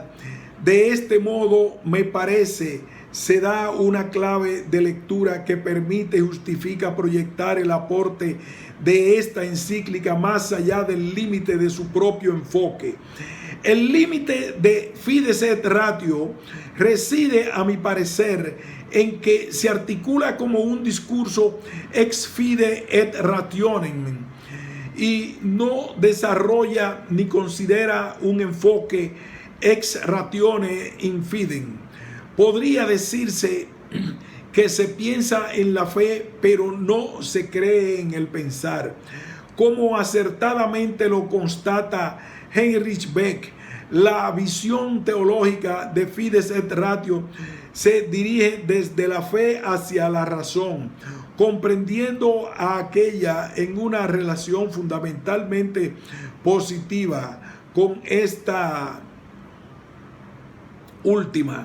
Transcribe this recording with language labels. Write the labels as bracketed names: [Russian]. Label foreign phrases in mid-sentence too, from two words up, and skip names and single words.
[Spanish] De este modo, me parece, se da una clave de lectura que permite y justifica proyectar el aporte de esta encíclica más allá del límite de su propio enfoque. El límite de Fides et Ratio reside, a mi parecer, en que se articula como un discurso [Latin] ex fide et rationem [Spanish] y no desarrolla ni considera un enfoque [Latin] ex ratione in fidem. [Spanish] Podría decirse que se piensa en la fe, pero no se cree en el pensar. Como acertadamente lo constata Heinrich Beck, la visión teológica de Fides et Ratio se dirige desde la fe hacia la razón, comprendiendo a aquella en una relación fundamentalmente positiva con esta última.